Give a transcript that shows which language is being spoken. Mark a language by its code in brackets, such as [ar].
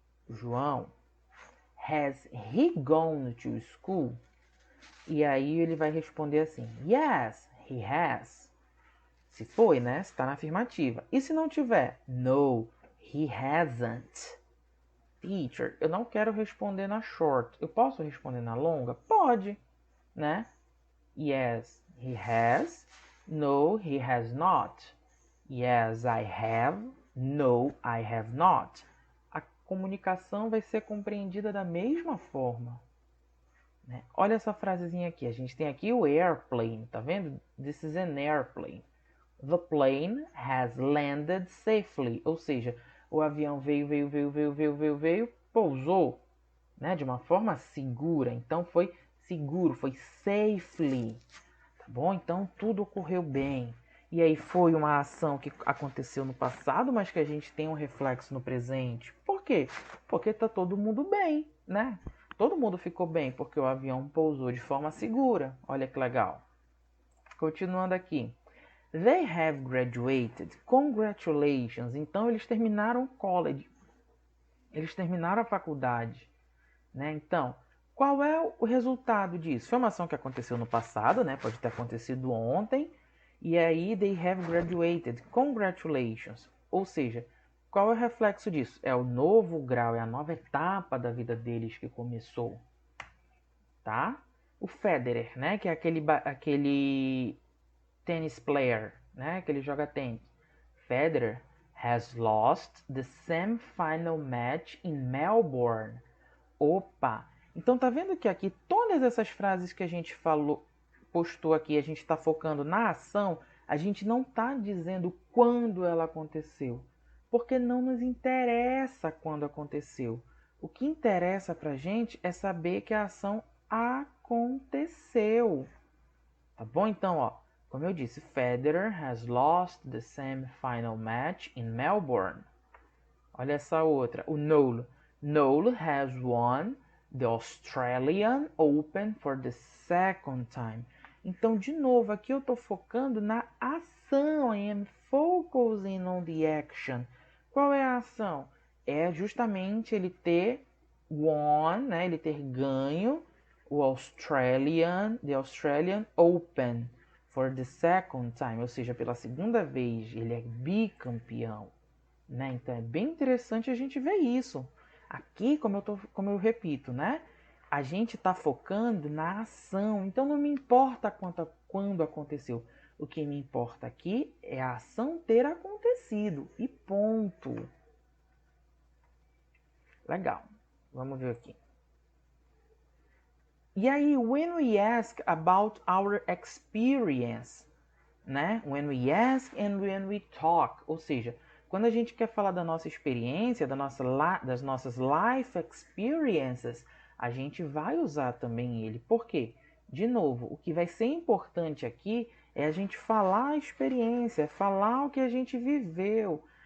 [en] João, has he gone to school? [pt] E aí ele vai responder assim: [en] Yes, he has. [pt] Se foi, né? Está na afirmativa. E se não tiver? [en] No, he hasn't. [pt] Teacher, eu não quero responder na short. Eu posso responder na longa? Pode, né? [en] Yes, he has. No, he has not. Yes, I have. No, I have not. [pt] A comunicação vai ser compreendida da mesma forma. Né? Olha essa frasezinha aqui. A gente tem aqui o airplane, tá vendo? [en] This is an airplane. The plane has landed safely. [pt] Ou seja, o avião veio, pousou, né? De uma forma segura. Então foi seguro, foi safely. Tá bom? Então tudo ocorreu bem. E aí foi uma ação que aconteceu no passado, mas que a gente tem um reflexo no presente. Por quê? Porque tá todo mundo bem, né? Todo mundo ficou bem porque o avião pousou de forma segura. Olha que legal. Continuando aqui. [en] They have graduated. Congratulations. [pt] Então eles terminaram college. Eles terminaram a faculdade, né? Então, qual é o resultado disso? Foi uma ação que aconteceu no passado, né? Pode ter acontecido ontem. E aí, [en] they have graduated. Congratulations. [pt] Ou seja, qual é o reflexo disso? É o novo grau, é a nova etapa da vida deles que começou. Tá? O Federer, né? Que é aquele tennis player, né? Que ele joga tênis. [en] Federer has lost the semi-final match in Melbourne. [pt] Opa! Então tá vendo que aqui todas essas frases que a gente falou, postou aqui, a gente está focando na ação, a gente não está dizendo quando ela aconteceu, porque não nos interessa quando aconteceu. O que interessa pra gente é saber que a ação aconteceu. Tá bom? Então, ó, como eu disse, [en] Federer has lost the semi-final match in Melbourne. [pt] Olha essa outra, o Noel. [en] Noel has won the Australian Open for the second time. [pt] Então, de novo, aqui eu estou focando na ação. [en] I am focusing on the action. [pt] Qual é a ação? É justamente ele ter won, né? Ele ter ganho o [en] the Australian Open for the second time. [pt] Ou seja, pela segunda vez, ele é bicampeão. Né? Então é bem interessante a gente ver isso. Aqui, como eu repito, né? A gente está focando na ação. Então não me importa quando aconteceu. O que me importa aqui é a ação ter acontecido. E ponto. Legal. Vamos ver aqui. E aí, [en] when we ask about our experience, né? When we ask and when we talk. [pt] Ou seja, quando a gente quer falar da nossa experiência, das nossas life experiences, a gente vai usar também ele. Por quê? De novo, o que vai ser importante aqui é a gente falar a experiência, falar o que a gente viveu.